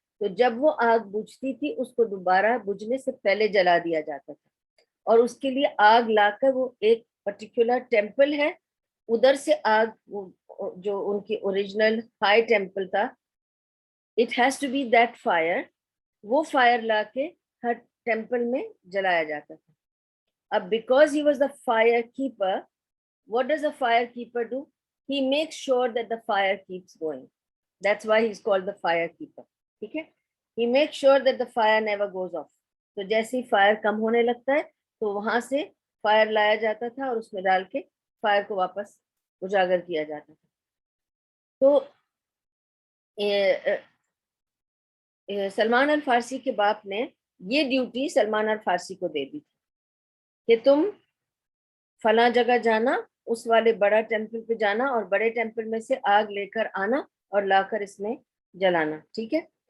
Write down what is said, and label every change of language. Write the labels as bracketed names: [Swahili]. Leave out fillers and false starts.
[Hindi] तो जब वो आग बुझती थी, उसको दोबारा बुझने से पहले जला दिया जाता था, और उसके लिए आग लाकर वो एक पर्टिकुलर टेम्पल है, उधर से आग, वो जो उनकी ओरिजिनल हाई टेम्पल था, [English] it has to be that fire, [Hindi] वो फायर लाके हर टेम्पल में जलाया जाता था। [English] अब because he was the fire keeper, what does a firekeeper do? He makes sure that the fire keeps going. That's why he's called the firekeeper. [Hindi] ठीक है? [English] He makes sure that the fire never goes off. [Hindi] तो जैसे ही fire कम होने लगता है, तो वहां से फायर लाया जाता था और उसमें डाल के फायर को वापस उजागर किया जाता था। तो सलमान अल फारसी के बाप ने ये ड्यूटी सलमान अल फारसी को दे दी थी कि तुम फला जगह जाना, उस वाले बड़ा टेम्पल पे जाना, और बड़े टेम्पल में से आग लेकर आना और लाकर इसमें जलाना, ठीक है।